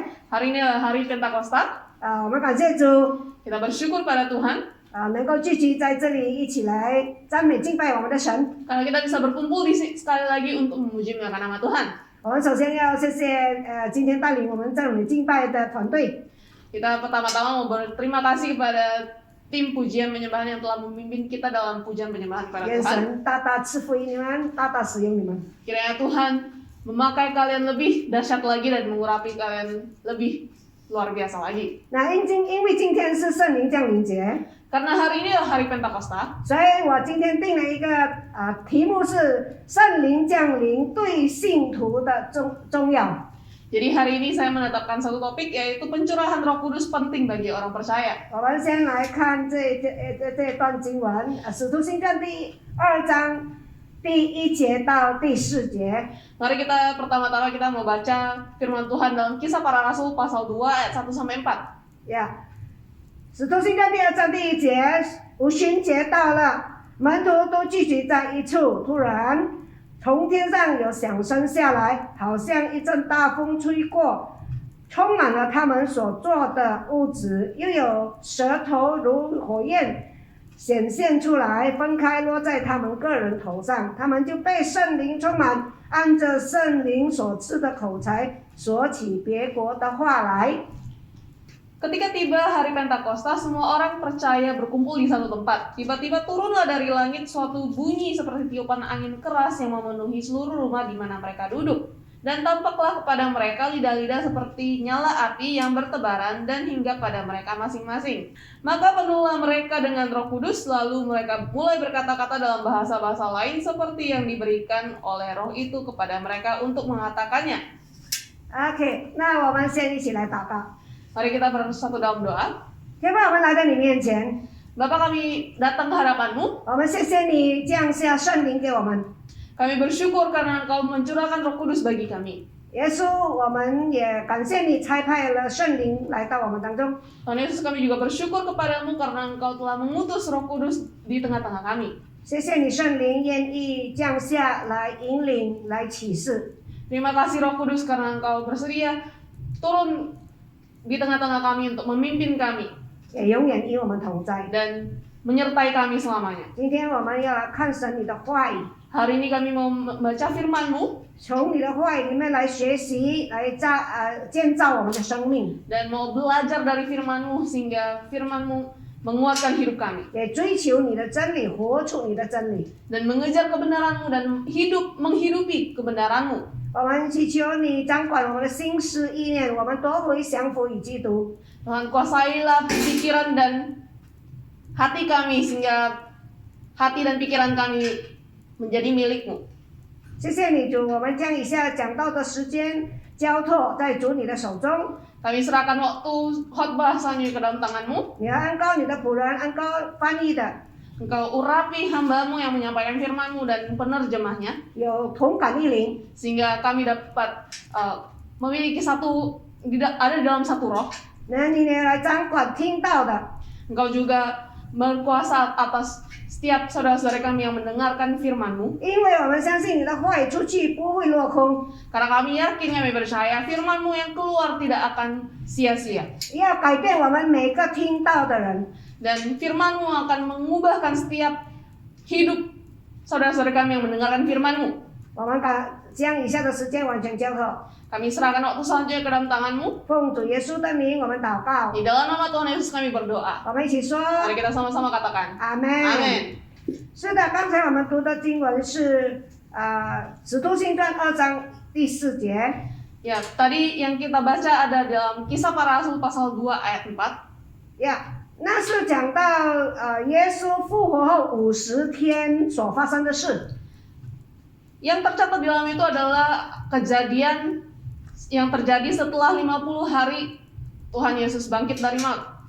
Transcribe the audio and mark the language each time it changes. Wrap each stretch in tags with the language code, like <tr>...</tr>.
<id>Hari ini adalah hari Pentakosta.</id> <zh>我们感谢主，</zh> <id>Kita bersyukur pada Tuhan</id> <zh>能够聚集在这里一起来赞美敬拜我们的神。</zh> <id>karena kita bisa berkumpul sekali lagi untuk memuji memuliakan nama Tuhan.</id> <zh>我们首先要谢谢今天带领我们赞美敬拜的团队。</zh> <id>Kita pertama-tama mau berterima kasih kepada tim pujian penyembahan yang telah memimpin kita dalam pujian penyembahan kepada</id> <zh>愿</zh> <id>Tuhan.</id> <zh>神大大赐福于你们，大大使用你们。</zh> <id>Kiranya Tuhan memakai kalian lebih dahsyat lagi dan mengurapi kalian lebih luar biasa lagi.</id> <zh>那因为今天是圣灵降临节，</zh> <id>Karena hari ini adalah hari Pentakosta,</id> <zh>所以我今天定了一个题目是圣灵降临对信徒的重要。</zh> <id>jadi hari ini saya menetapkan satu topik yaitu pencurahan Roh Kudus penting bagi orang percaya.</id> <zh>我们先来看这段经文，《使徒行传》第2章第1节到第4节。</zh> <id>Mari kita pertama-tama kita mau baca firman Tuhan dalam Kisah Para Rasul pasal 2 ayat 1 sampai 4.</id> <zh>使徒行传第2章第1节，五旬节到了，门徒都聚集在一处，突然从天上有响声下来，好像一阵大风吹过，充满了他们所坐的屋子，又有舌头如火焰显现出来，分开落在他们个人头上，他们就被圣灵充满，按着圣灵所赐的口才说起别国的话来。</zh> <id>Ketika tiba hari Pentakosta, semua orang percaya berkumpul di satu tempat. Tiba-tiba turunlah dari langit suatu bunyi seperti tiupan angin keras yang memenuhi seluruh rumah di mana mereka duduk. Dan tampaklah kepada mereka lidah-lidah seperti nyala api yang bertebaran dan hingga pada mereka masing-masing. Maka penuhlah mereka dengan Roh Kudus, lalu mereka mulai berkata-kata dalam bahasa-bahasa lain seperti yang diberikan oleh Roh itu kepada mereka untuk mengatakannya.</id> <zh>OK， 那我们先一起来祷告。</zh> <id>Mari kita bersatu dalam doa.</id> <zh>天父，我们来到你面前，</zh> <id>Bapa, kami datang ke hadapan-Mu.</id> <zh>我们谢谢你降下圣灵给我们。</zh> <id>Kami bersyukur karena Engkau mencurahkan Roh Kudus bagi kami.</id> <zh>耶稣，我们也感谢你差派了圣灵来到我们当中。</zh> <id>Tuhan Yesus, kami juga bersyukur kepadamu karena Engkau telah mengutus Roh Kudus di tengah-tengah kami.</id> <zh>谢谢你圣灵愿意降下来引领、来启示。</zh> <id>Terima kasih Roh Kudus karena Engkau bersedia turun di tengah-tengah kami untuk memimpin kami</id> <zh>也永远与我们同在。</zh> <id>dan menyertai kami selamanya.</id> <zh>今天我们要来看神你的话语，</zh> <id>Hari ini kami mau membaca firman-Mu</id> <zh>从你的话语里面来学习，来建造我们的生命，</zh> <id>dan mau belajar dari firman-Mu sehingga firman-Mu menguatkan hidup kami</id> <zh>也追求你的真理，活出你的真理。</zh> <id>dan mengejar kebenaran-Mu dan menghidupi kebenaran-Mu.</id> <zh>我们祈求你掌管我们的心思意念，我们夺回降服与基督。</zh> <id>Tuhan, kuasailah pikiran dan hati kami sehingga hati dan pikiran kami menjadi milik-Mu.</id> <zh>谢谢你主，我们将以下讲到的时间交托在主你的手中。</zh> <id>Kami serahkan waktu khotbah selanjutnya ke dalam tangan-Mu.</id> <zh>你要恩膏你的仆人，恩膏翻译的，</zh> <id>Engkau urapi hamba-Mu yang menyampaikan firman-Mu dan penerjemahnya</id> <zh>有同感一灵，</zh> <id>sehingga kami dapat memiliki ada di dalam satu roh.</id> <zh>那你也来掌管听到的，</zh> <id>Engkau juga berkuasa atas setiap saudara-saudara kami yang mendengarkan firman-Mu.</id> <zh>因为我们相信你的话语出去不会落空，</zh> <id>Karena kami yakin, kami percaya firman-Mu yang keluar tidak akan sia-sia.</id> <zh>要改变我们每个听到的人。</zh> <id>Dan firman-Mu akan mengubahkan setiap hidup saudara-saudara kami yang mendengarkan firman-Mu.</id> <zh>我们将以下的时间完全交托，</zh> <id>Kami serahkan waktu selanjutnya ke dalam tangan-Mu.</id> <zh>奉主耶稣的名，我们祷告。</zh> <id>Di dalam nama Tuhan Yesus kami berdoa.</id> <zh>我们一起说</zh> <id>Mari kita sama-sama katakan.</id> <zh>阿门。</zh> <id>Amin.</id> <zh>是的，刚才我们读的经文是使徒行传2章第4节。</zh> <id>Ya, tadi yang kita baca ada dalam Kisah Para Rasul pasal 2 ayat 4.</id> <zh>呀，那是讲到耶稣复活后50天所发生的事。</zh> <id>Yang tercatat di dalam itu adalah kejadian yang terjadi setelah 50 hari Tuhan Yesus bangkit dari maut,</id>